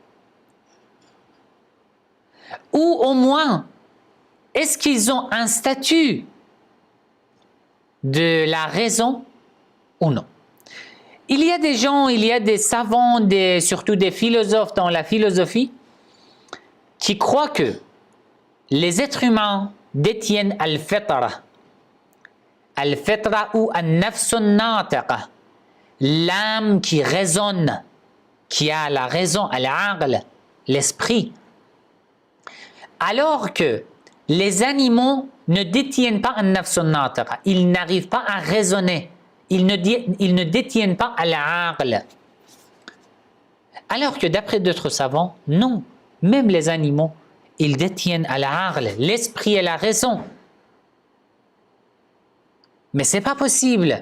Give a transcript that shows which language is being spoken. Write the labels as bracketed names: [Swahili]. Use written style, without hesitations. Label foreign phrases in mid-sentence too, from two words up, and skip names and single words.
[French] Ou au moins, est-ce qu'ils ont un statut de la raison ou non? Il y a des gens, il y a des savants, surtout des philosophes dans la philosophie, qui croient que les êtres humains détiennent al-fitra ou [Arabic] النفس الناطقة, [French] l'âme qui raisonne, qui a la raison, al-aql, l'esprit. Alors que les animaux ne détiennent pas [Arabic] النفس الناطقة, [French] ils n'arrivent pas à raisonner, ils ne détiennent pas al-aql. Alors que d'après d'autres savants, non, même les animaux, ils détiennent al-aql, l'esprit et la raison. Mais c'est pas possible.